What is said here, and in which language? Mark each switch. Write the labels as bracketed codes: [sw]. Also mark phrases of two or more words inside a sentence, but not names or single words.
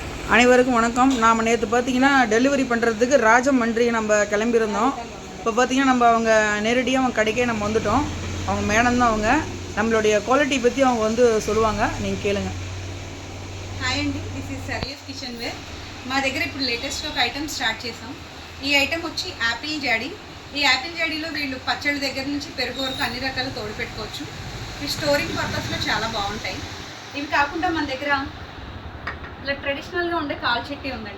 [ta] அனைவருக்கும் வணக்கம். நாம் நேற்று பார்த்தீங்கன்னா டெலிவரி பண்ணுறதுக்கு ராஜமன்றி நம்ம கிளம்பியிருந்தோம். இப்போ பார்த்தீங்கன்னா நம்ம அவங்க நேரடியாக அவங்க கடைக்கே நம்ம வந்துட்டோம். அவங்க மேடம் தான் அவங்க. நம்மளுடைய క్వాలిటీ பற்றி அவங்க வந்து சொல்லுவாங்க, நீங்கள் கேளுங்க. [en] Hi అండి, this is సరియస్ kitchen ware. [te] మా దగ్గర ఇప్పుడు లేటెస్ట్ ఒక ఐటమ్ స్టార్ట్ చేసాం. ఈ ఐటమ్ వచ్చి యాపిల్ జాడీ. ఈ యాపిల్ జాడీలో వీళ్ళు పచ్చళ్ళ దగ్గర నుంచి పెరుగు వరకు అన్ని రకాల తోడు పెట్టుకోవచ్చు. ఈ [en] storing purposeలో [te] చాలా బాగుంటాయి. ఇవి కాకుండా మన దగ్గర ఇలా ట్రెడిషనల్గా ఉండే కాల్ చెట్టి ఉందండి.